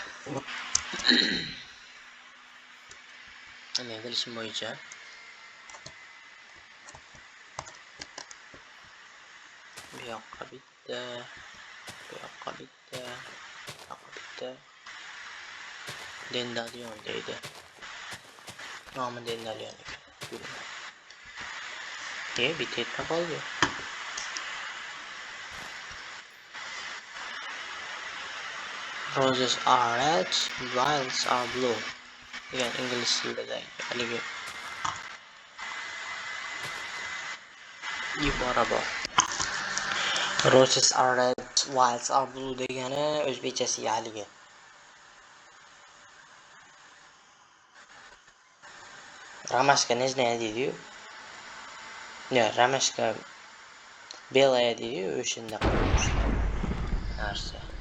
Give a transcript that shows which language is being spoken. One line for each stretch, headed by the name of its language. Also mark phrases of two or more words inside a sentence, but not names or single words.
Uzbek: Men bilishim bo'yicha bu yoqqa bitta, bu yoqqa bitta, bu yoqqa bitta. Dendalion deydi. Nomi Dendalion ekan. Bitta yetmay qoldi.
English: Roses are red, violets are blue.
Uzbek: degan ingliz tilida haligi ibora bor.
English: Roses are red, violets are blue
Uzbek: degani o'zbekchasiga haligi Ramashka
Russian: не знаю
English: deydi-yu.
Uzbek: Ya,
Russian: Ramashka belaya
Uzbek: deydi-yu, o'shanda narsa.